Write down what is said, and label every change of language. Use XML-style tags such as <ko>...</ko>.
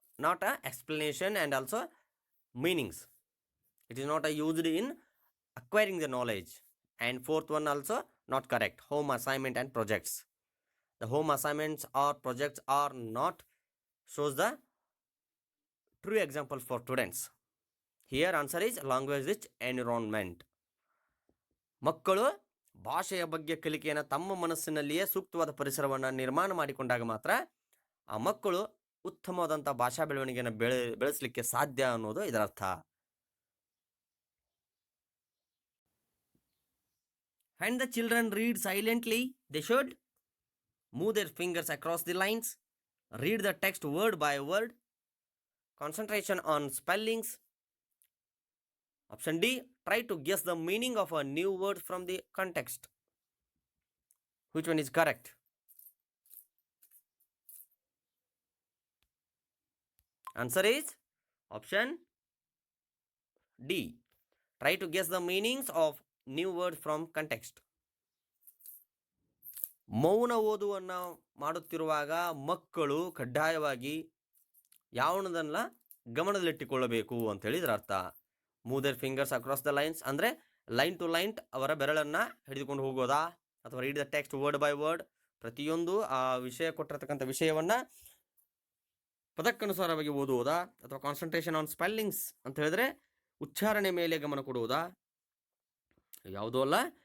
<en>not a explanation and also meanings. It is not used in acquiring the knowledge. And fourth one also not correct. Home assignment and projects. The home assignments or projects are not shows the true example for students. Here answer is language rich environment.</en> <kn>ಮಕ್ಕಳು ಭಾಷೆಯ ಬಗ್ಗೆ ಕಲಿಕೆಯನ್ನು ತಮ್ಮ ಮನಸ್ಸಿನಲ್ಲಿಯೇ ಸೂಕ್ತವಾದ ಪರಿಸರವನ್ನು ನಿರ್ಮಾಣ ಮಾಡಿಕೊಂಡಾಗ ಮಾತ್ರ ಆ ಮಕ್ಕಳು ಉತ್ತಮವಾದಂಥ ಭಾಷಾ ಬೆಳವಣಿಗೆಯನ್ನು ಬೆಳೆಸಲಿಕ್ಕೆ ಸಾಧ್ಯ ಅನ್ನೋದು ಇದರ ಅರ್ಥ.</kn> <en>And the children read silently. They should move their fingers across the lines, read the text word by word, concentration on spellings. Option D, try to guess the meaning of a new word from the context. Which one is correct? Answer is option D. Try to guess the meanings of new words from context.</en> <kn>ಮೌನ ಓದುವನ್ನು ಮಾಡುತ್ತಿರುವಾಗ ಮಕ್ಕಳು ಕಡ್ಡಾಯವಾಗಿ ಯಾವನದನ್ನ ಗಮನದಲ್ಲಿಟ್ಟುಕೊಳ್ಳಬೇಕು ಅಂತ ಹೇಳಿದ್ರ ಅರ್ಥ. Move there fingers across the lines ಅಂದರೆ line to line ಅವರ ಬೆರಳನ್ನು ಹಿಡಿದುಕೊಂಡು ಹೋಗೋದಾ, ಅಥವಾ read the text word by word, ಪ್ರತಿಯೊಂದು ಆ ವಿಷಯ ಕೊಟ್ಟಿರ್ತಕ್ಕಂಥ ವಿಷಯವನ್ನು ಪದಕ್ಕನುಸಾರವಾಗಿ ಓದುವುದಾ, ಅಥವಾ ಕಾನ್ಸಂಟ್ರೇಷನ್ ಆನ್ ಸ್ಪೆಲ್ಲಿಂಗ್ಸ್ ಅಂತ ಹೇಳಿದ್ರೆ ಉಚ್ಚಾರಣೆ ಮೇಲೆ ಗಮನ ಕೊಡುವುದಾ, ಯಾವುದೂ ಅಲ್ಲ.</kn>